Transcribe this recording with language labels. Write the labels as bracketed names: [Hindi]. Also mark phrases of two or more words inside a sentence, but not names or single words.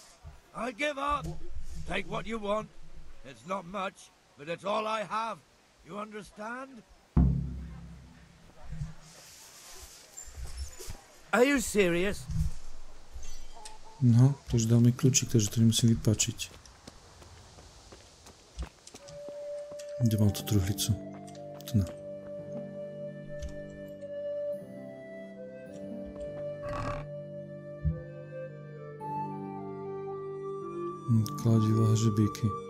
[English] I give up. Take what you want. It's not much, but it's all I have. You understand? Are you serious? [Slovak] No, to už dal mi kľúčik, takže to nemusím vypáčiť. Kde mal tú truhlicu? Tu na. Kladivo a žebíky.